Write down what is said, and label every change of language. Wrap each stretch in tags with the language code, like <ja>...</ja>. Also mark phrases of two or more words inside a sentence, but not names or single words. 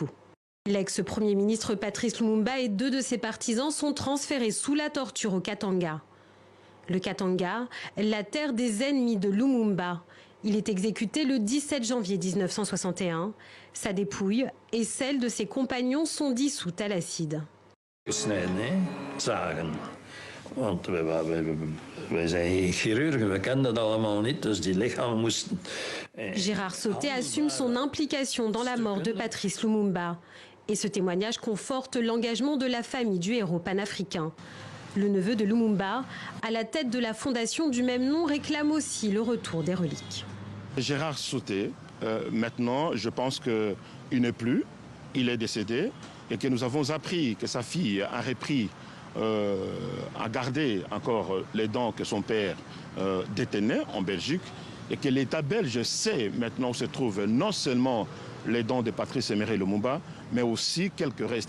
<fr>L'ex-premier ministre Patrice Lumumba et 2 de ses partisans sont transférés sous la torture au Katanga. Le Katanga, la terre des ennemis de Lumumba. Il est exécuté le 17 janvier 1961. Sa dépouille et celle de ses compagnons sont dissoutes à l'acide.</fr> <nl>Gesneden, zagen. Want wij zijn chirurgen, we kennen dat allemaal niet, dus die lichamen moesten...</nl> <fr>Gérard Sauté assume son implication dans la mort de Patrice Lumumba. Et ce témoignage conforte l'engagement de la famille du héros panafricain. Le neveu de Lumumba, à la tête de la fondation du même nom, réclame aussi le retour des reliques. Gérard Sauté, maintenant, je pense qu'il n'est plus, il est décédé, et que nous avons appris que sa fille a repris, a gardé encore les dents que son père détenait en Belgique, et que l'État belge sait maintenant où se trouvent non seulement les dents de Patrice Emery Lumumba, mais aussi quelques restes.</fr>